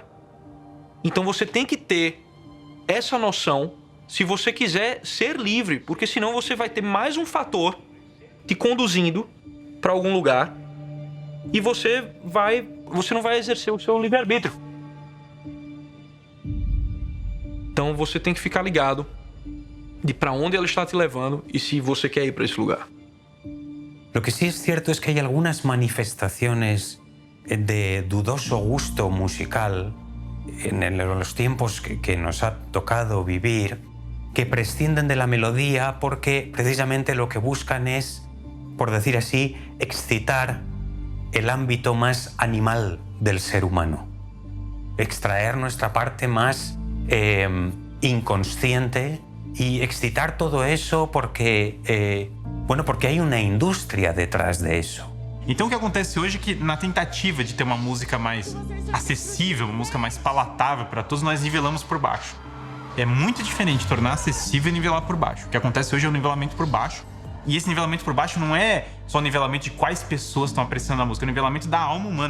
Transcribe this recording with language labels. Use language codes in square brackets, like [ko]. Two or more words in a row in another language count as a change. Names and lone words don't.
[pt] Então você tem que ter essa noção se você quiser ser livre, porque senão você vai ter mais um fator te conduzindo para algum lugar e você não vai exercer o seu livre-arbítrio. Então você tem que ficar ligado de para onde ela está te levando [es] y si [pt] você quer ir para ese lugar. [es] Lo que sí es cierto es que hay algunas manifestaciones de dudoso gusto musical en los tiempos que nos ha tocado vivir, que prescinden de la melodía porque precisamente lo que buscan es, por decir así, excitar el ámbito más animal del ser humano, extraer nuestra parte más inconsciente y excitar todo eso porque, porque hay una indústria detrás de eso. [pt] Então o que acontece hoje é que na tentativa de ter uma música mais acessível, uma música mais palatável para todos, nós nivelamos por baixo. É muito diferente tornar acessível e nivelar por baixo. O que acontece hoje é o nivelamento por baixo. E esse nivelamento por baixo não é só o nivelamento de quais pessoas estão apreciando a música, é o nivelamento da alma humana.